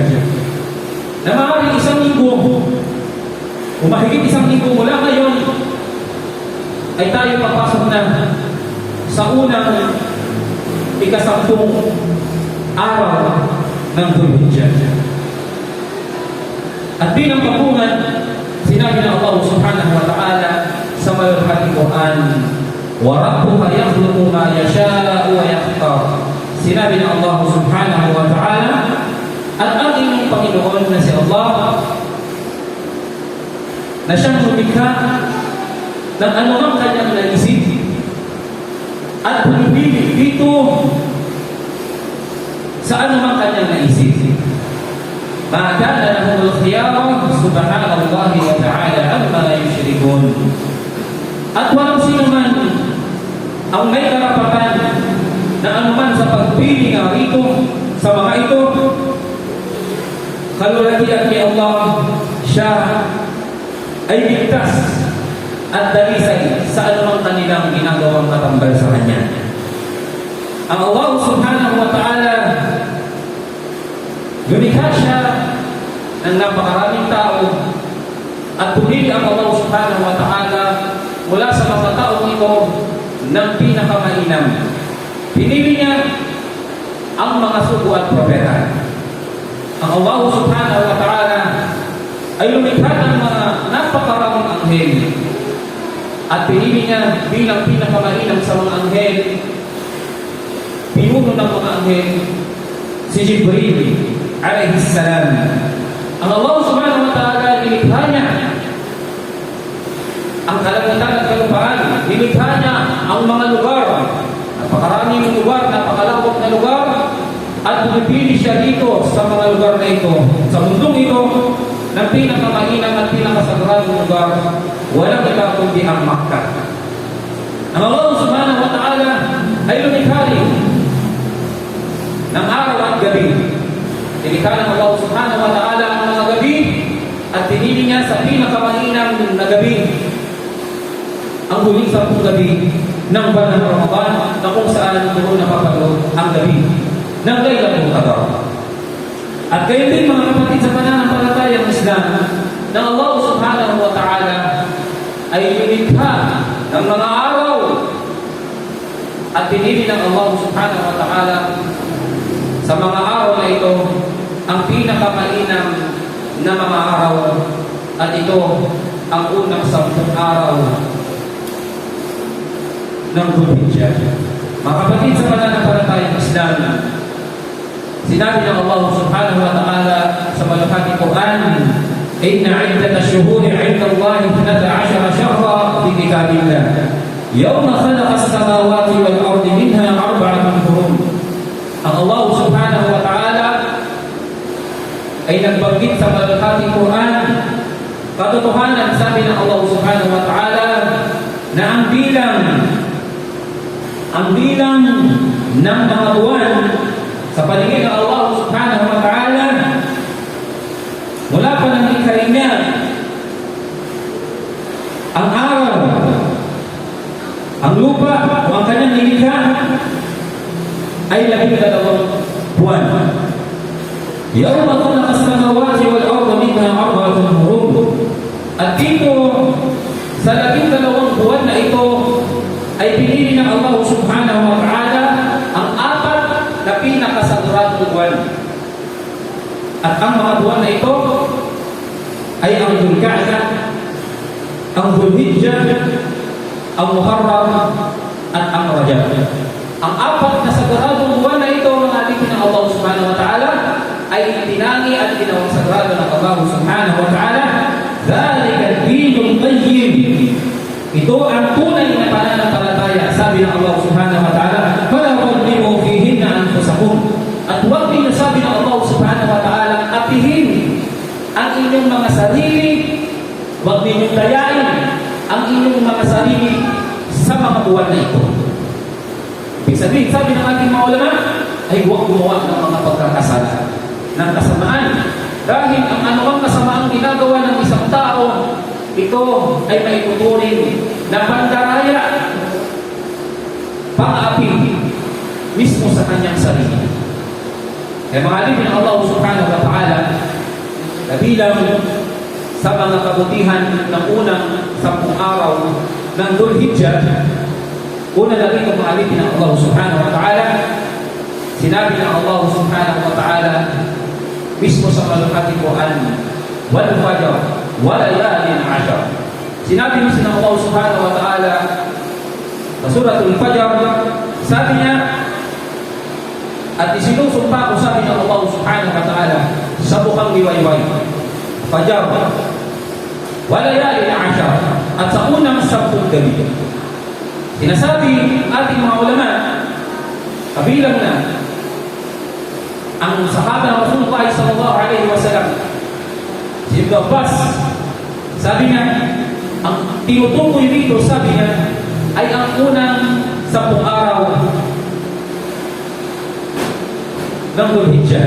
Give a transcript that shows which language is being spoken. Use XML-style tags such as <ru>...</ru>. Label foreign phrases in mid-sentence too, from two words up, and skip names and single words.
<tl>Na maaaring isang linggo o mahigit isang linggo mula ngayon ay tayo papasok na sa unang ikasampung araw ng Dhul-Hijjah. At bilang pagungan, sinabi ng Allah</tl> <ar>سبحانه وتعالى</ar> <tl>sa maluhating Quran,</tl> <ar>وَرَبُّكَ يَخْلُقُ مَا يَشَاءُ وَيَخْتَارُ.</ar> <tl>Sinabi ng Allah</tl> <ar>سبحانه وتعالى,</ar> <tl>at ang inyong Panginoon na si Allah, na siyang lumikha ng anumang kanyang naisip at pumipili dito sa anumang kanyang naisip.</tl> <ar>مَا كَانَ لَهُمُ الْخِيَارَةُ سُبْحَانَ اللَّهِ وَتَعَالَى عَمَّا يُشْرِكُونَ.</ar> <tl>At walang sino man ang may karapatan na anuman sa pagpili nga rito sa mga ito, kalulatian ni Allah, siya ay ligtas at dalisay sa anumang kanilang ginagawang katambal sa Kanya. Ang Allah</tl> <ar>سبحانه وتعالى,</ar> <tl>lumikha siya ng napakaraming tao at pumili ang Allah</tl> <ar>سبحانه وتعالى</ar> <tl>mula sa mga taong ito ng pinakamainam. Pinili niya ang mga sugo at propeta. Ang Allah</tl> <ar>سبحانه وتعالى</ar> <tl>ay lumikha ng mga napakaraming anghel at pinili niya bilang pinakamainam sa mga anghel, pinuno ng mga anghel, si Jibril</tl> <ar>عليه السلام.</ar> <tl>Ang Allah</tl> <ar>سبحانه وتعالى</ar> <tl>nilikha niya ang kalangitan at kalupaan, nilikha niya ang mga lugar, napakaraming lugar, napakalawak na lugar, at pumipili siya dito sa mga lugar na ito, sa mundong ito, ng pinakamainam at pinakasagrado lugar, walang iba kundi ang Makkah. Ang Allah</tl> <ar>سبحانه وتعالى</ar> <tl>ay lumikha rin ng araw at gabi. Nilikha ng Allah</tl> <ar>سبحانه وتعالى</ar> <tl>ang mga gabi at pinili niya sa pinakamainam na gabi ang huling 10 gabi ng buwan ng Ramadan, na kung saan doon napapaloob ang gabi ng Laylatul Qadr. At gayon din mga kapatid sa pananampalatayang Islam, na Allah</tl> <ar>سبحانه وتعالى</ar> <tl>ay lumikha ng mga araw at pinili ng Allah</tl> <ar>سبحانه وتعالى</ar> <tl>sa mga araw na ito ang pinakamainam na mga araw, at ito ang unang 10 araw ng Dhul-Hijjah. Mga kapatid sa pananampalatayang Islam, sinabi ng Allah</tl> <ar>سبحانه وتعالى</ar> <tl>sa maluhating Quran,</tl> <ar>إن عدة الشهور عند الله 12 شهرا في كتاب الله يوم خلق السماوات والأرض منها 4 حرم.</ar> <tl>Ang Allah</tl> <ar>سبحانه وتعالى</ar> <tl>ay nagbanggit sa maluhating Quran, katotohanan, sabi ng Allah</tl> <ar>سبحانه وتعالى,</ar> <tl>na ang bilang ng mga buwan sa paligid ng Allah</tl> <ar>سبحانه وتعالى</ar> <tl>mula pa ng likhain niya ang araw, ang lupa o ang kanyang nilikha ay 12 buwan.</tl> <ar>يوم خلق السماوات والأرض منها 4 حرم.</ar> <tl>At dito sa 12 buwan na ito ay pinili ng Allah</tl> <ar>سبحانه وتعالى</ar> <tl>ang 4 na pinakasagrado buwan. At ang mga buwan na ito ay ang Dhul-Qa'dah, ang Dhul-Hijjah, ang Muharram, at ang Rajab. Ang apat na sagradong buwan na ito, mga alipin ng Allah</tl> <ar>سبحانه وتعالى,</ar> <tl>ay tinangi at ginawang sagrado ng Allah</tl> <ar>سبحانه وتعالى. ذلك الدين القيم.</ar> <tl>Ito ang tunay na pananampalataya. Sabi ng Allah</tl> <ar>سبحانه وتعالى, فلا تظلموا فيهن أنفسكم.</ar> <tl>At huwag ninyo, sabi ng Allah</tl> <ar>سبحانه وتعالى,</ar> <tl>apihin ang inyong mga sarili, huwag ninyong dayain ang inyong mga sarili sa mga buwan na ito. Ibig sabihin, sabi ng ating mga ulama, ay huwag gumawa ng mga pagkakasala, ng kasamaan. Dahil ang anumang kasamaang ginagawa ng isang tao, ito ay maituturing na pandaraya, pang-api mismo sa kanyang sarili. Kaya mga alipin ng Allah</tl> <ar>سبحانه وتعالى,</ar> <tl>kabilang sa mga kabutihan ng unang 10 araw ng Dhul-Hijjah, una na rin ang mga alipin ng Allah</tl> <ar>سبحانه وتعالى,</ar> <tl>sinabi ng Allah</tl> <ar>سبحانه وتعالى</ar> <tl>mismo sa malukati Quran,</tl> <ar>والفجر وليال عشر.</ar> <tl>Sinabi mismo ng Allah</tl> <ar>سبحانه وتعالى</ar> <tl>sa suratul Fajr, sabi niya, at isinusumpa ko, sabi ng Allah</tl> <ar>سبحانه وتعالى,</ar> <tl>sa bukang liwayway,</tl> <ar>فجر وليال عشر,</ar> <tl>at sa unang 10 gabi. Sinasabi ating mga ulama, kabilang na ang sahaba ng Rasulullah</tl> <ar>صلى الله عليه وسلم,</ar> <tl>si Ibn Abbas, sabi niya, ang tinutukoy dito, sabi niya, ay ang unang 10 araw ng Dhul-Hijjah.</tl>